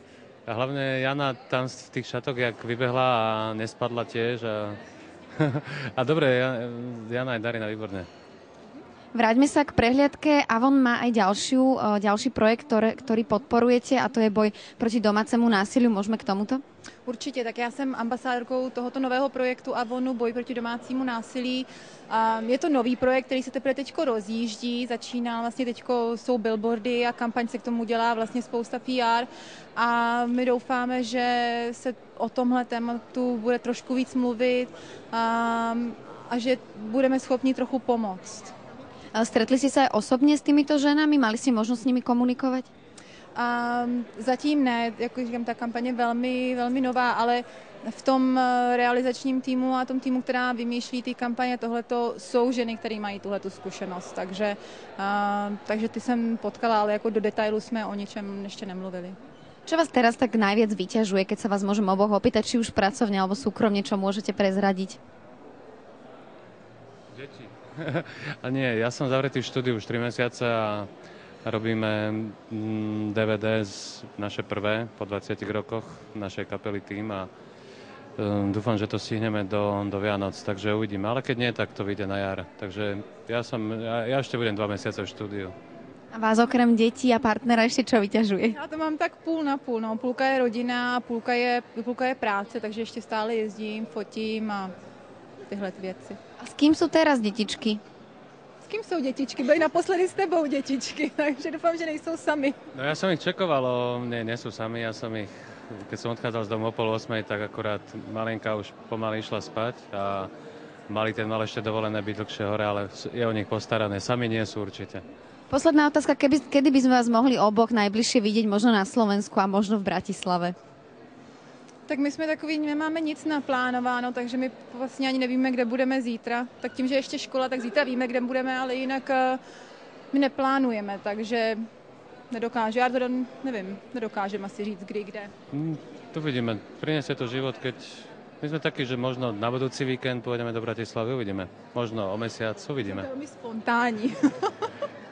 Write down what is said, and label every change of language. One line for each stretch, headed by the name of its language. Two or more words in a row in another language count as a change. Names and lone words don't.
Slovak: A hlavne Jana tam v tých šatok, jak vybehla a nespadla tiež. A dobre, Jana aj Darina, výborné. Vráťme sa k prehliadke. Avon má aj ďalší projekt, ktorý podporujete, a to je boj proti domácemu násiliu. Môžeme k tomuto?
Czech: Určitě, tak já jsem ambasádorkou tohoto nového projektu Avonu Boj proti domácímu násilí. Je to nový projekt, který se teprve teďko rozjíždí, začíná vlastně teďko, jsou billboardy a kampaň se k tomu dělá vlastně spousta PR a my doufáme, že se o tomhle tématu bude trošku víc mluvit a že budeme schopni trochu pomoct.
Slovak: Stretli ste sa aj osobne s týmito ženami? Mali ste možnosť s nimi komunikovať?
Czech: Zatím ne, jako říkám, ta kampaně je velmi, velmi nová, ale v tom realizačním týmu a tom týmu, která vymýšlí ty kampaně, tohleto jsou ženy, které mají tuhletu zkušenost, takže ty jsem potkala, ale jako do detailu jsme o ničem ještě nemluvili.
Slovak: Čo vás teraz tak najviac vyťažuje, keď sa vás môžem oboch opýtať, či už pracovne alebo súkromne, čo môžete prezradiť? Deti. A nie, ja som zavretý v štúdiu už 3 mesiace a robíme DVD naše prvé po 20 rokoch našej kapely Tým a dúfam, že to stihneme do Vianoc, takže uvidíme. Ale keď nie, tak to vyjde na jar. Takže ja ešte budem 2 mesiace v štúdiu. A vás okrem detí a partnera ešte čo vyťažuje?
Czech: Já to mám tak půl na půl. No. Půlka je rodina, půlka je práce, takže ještě stále jezdím, fotím a tyhle věci.
Slovak: A s kým sú teraz detičky?
Czech: S kým jsou dětičky? Byly naposledy s tebou dětičky, takže doufám, že nejsou sami.
Slovak: No ja som ich čekoval, nie sú sami, ja som ich, keď som odchádzal z domu o 7:30, tak akurát malinka už pomaly išla spať a ten mal ešte dovolené byť dlhšie hore, ale je o nich postarané, sami nie sú určite. Posledná otázka, kedy by sme vás mohli oboch najbližšie vidieť, možno na Slovensku a možno v Bratislave?
Czech: Tak my jsme takový, nemáme nic naplánováno, takže my vlastně ani nevíme, kde budeme zítra. Tak tím, že ještě škola, tak zítra víme, kde budeme, ale jinak my neplánujeme, takže nedokážem asi říct, kdy, kde.
Slovak: Tu vidíme, prinesie to život, keď my sme takí, že možno na budúci víkend pôjdeme do Bratislavy, uvidíme. Možno o mesiac, uvidíme. To je veľmi spontánní.